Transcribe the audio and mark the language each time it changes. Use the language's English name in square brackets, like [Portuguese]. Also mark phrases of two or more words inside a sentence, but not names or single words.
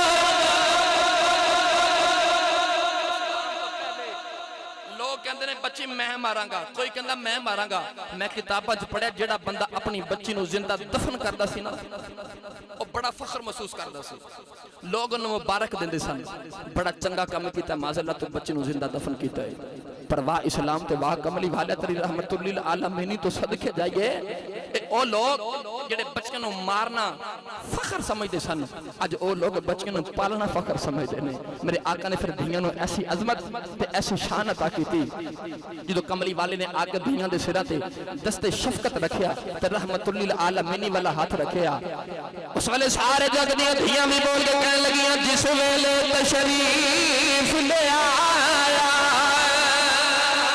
[Punjabi] لوگ کہتے نے بچی میں ماراں گا، کوئی کہتا میں ماراں گا. میں کتاباں چ پڑھیا جیڑا بندہ اپنی بچی نوں زندہ دفن کردا سی نا او بڑا فخر محسوس کردا سی، لوگ انہیں مبارک دیندے سن، بڑا چنگا کام کیتا معاذاللہ تو بچی نوں زندہ دفن کیتا ہے. پر واہ اسلام تے واہ کملی والے تیری [Arabic] رحمۃ للعالمین [Punjabi] تو صدقے جائیے او لوگ جیڑے بچوں نوں مارنا فخر سمجھدے سن، اج او لوگ بچوں نوں پالنا فخر سمجھدے نے. میرے آقا نے فیر دھیاں نوں ایسی عظمت تے ایسی شان عطا کیتی، جو کملی والے نے آ کے دھیاں دے سراں تے دست شفقت رکھیا تے [Arabic] رحمۃ للعالمین [Punjabi] والا ہاتھ رکھیا. اس ویلے سارے جگ دیاں دھیاں بھی بول کے کہن لگیاں، جس ویلے تشریف لے آیا